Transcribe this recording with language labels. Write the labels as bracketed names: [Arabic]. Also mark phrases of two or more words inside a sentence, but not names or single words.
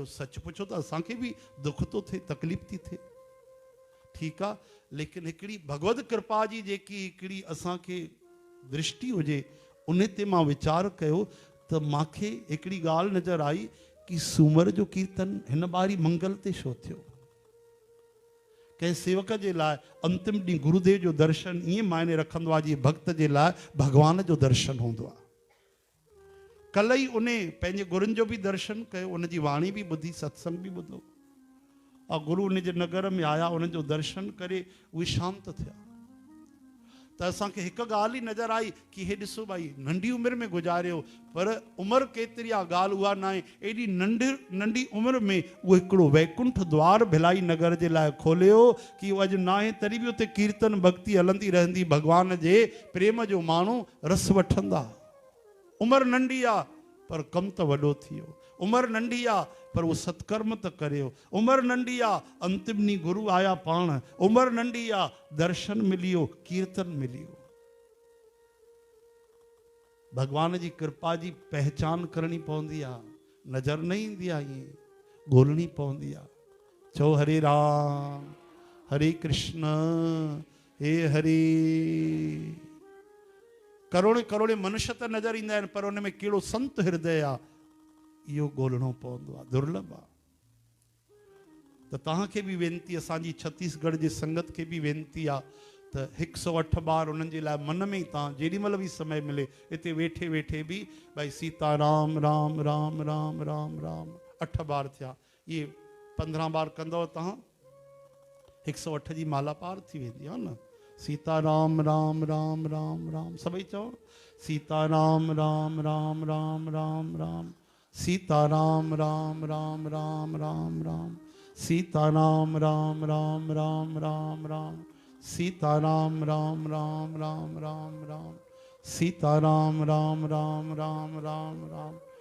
[Sindhi] सच पुछो त असांखे बि दुख थो थिए, तकलीफ़ थी थिए, ठीकु आहे। लेकिन हिकिड़ी भगवत कृपा जी जेकी हिकिड़ी असांखे दृष्टि हुजे, उन ते मां वीचार कयो त मूंखे हिकिड़ी ॻाल्हि नज़र आई कि सूमर जो कीर्तन हिन बारी मंगल ते छो थियो। कंहिं सेवक जे लाइ अंतिम ॾींहुं गुरुदेव जो दर्शन ईअं मायने रखंदो आहे जीअं भक्त जे लाइ भॻवान जो दर्शन हूंदो आहे। कल्ह ई उन पंहिंजे गुरुनि जो बि दर्शन कयो, उनजी वाणी बि ॿुधी, सत्संग बि ॿुधो, और गुरु उन जे नगर में आया, उन्हनि जो दर्शन करे उहे शांत थिया। त असांखे हिकु ॻाल्हि ई नज़र आई कि हे ॾिसो भाई, नंढी उमिरि में गुज़ारियो, पर उमिरि केतिरी आहे ॻाल्हि उहा न आहे। एॾी नंढी उमिरि में उहो हिकिड़ो वैकुंठ द्वार भिलाई नगर जे लाइ खोलियो कि उहो अॼु न आहे, तॾहिं बि उते कीर्तन भक्ति हलंदी रहंदी। भॻवान जे प्रेम जो माण्हू रस वठंदा। उमिरि नंढी आहे पर कमु त वॾो थी वियो। उमिरि नंढी आहे पर उहो सत्कर्म त करियो। उमिरि नंढी आहे, अंतिम ॾींहुं गुरु आया पाण। उमिरि नंढी आहे, दर्शन मिलियो, कीर्तन मिलियो। भॻवान जी कृपा जी पहचान करणी पवंदी आहे, नज़र न ईंदी आहे, ईअं ॻोल्हणी पवंदी आहे। चओ हरे राम हरे कृष्ण हे हरे। करोड़े करोड़े मनुष्य त नज़र ईंदा आहिनि, पर उन में कहिड़ो संत हृदय आहे, इहो ॻोल्हणो पवंदो आहे, दुर्लभ आहे। त तव्हांखे बि वेनती, असांजी छत्तीसगढ़ जी संगत खे बि वेनती आहे त 108 बार उन्हनि जे लाइ मन में ई तव्हां जेॾी महिल बि समय मिले, हिते वेठे वेठे बि भई सीता राम राम राम राम राम राम 8 बार थिया, इहे 15 बार कंदव तव्हां, 108 जी माला पार थी वेंदी आहे न। सीता राम राम राम राम राम, सभई चओ सीता राम राम राम राम राम राम, सीता राम राम राम राम राम राम, सीता राम राम राम राम राम राम, सीता राम राम राम राम राम राम, सीता राम राम राम राम राम राम,